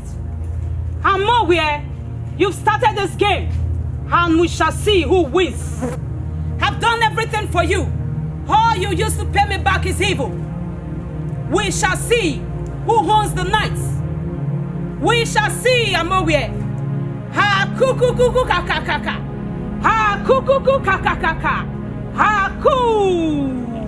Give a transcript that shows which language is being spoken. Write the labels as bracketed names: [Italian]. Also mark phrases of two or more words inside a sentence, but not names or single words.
[English] And nowhere, you've started this game, and we shall see who wins. I've done everything for you. All you used to pay me back is evil. We shall see who owns the night. We shall see, Amowie. Ha kuku kuku kakakaka. Ha kuku kuku kakakaka. Ha ku.